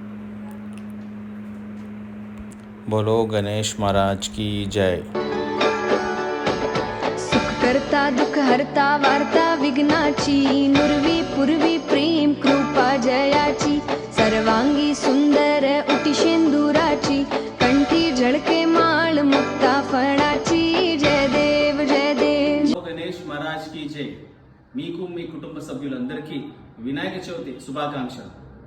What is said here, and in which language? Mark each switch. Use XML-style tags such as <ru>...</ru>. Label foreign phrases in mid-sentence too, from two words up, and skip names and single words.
<hi>बोलो गणेश महाराज की जय.</hi> <mr>सुख करता दुख हरता वार्ता विघ्नाची नुरवी पूर्वी प्रेम कृपा जयाची सर्वांगी सुंदर उटी शेंदुराची कंठी झळके माळ मुक्ता फळाची जय देव जय देव.</mr> <hi>बोलो गणेश महाराज की जय.</hi> <te>మీకు మీ కుటుంబ సభ్యులందరికీ వినాయక చవితి శుభాకాంక్షలు.</te>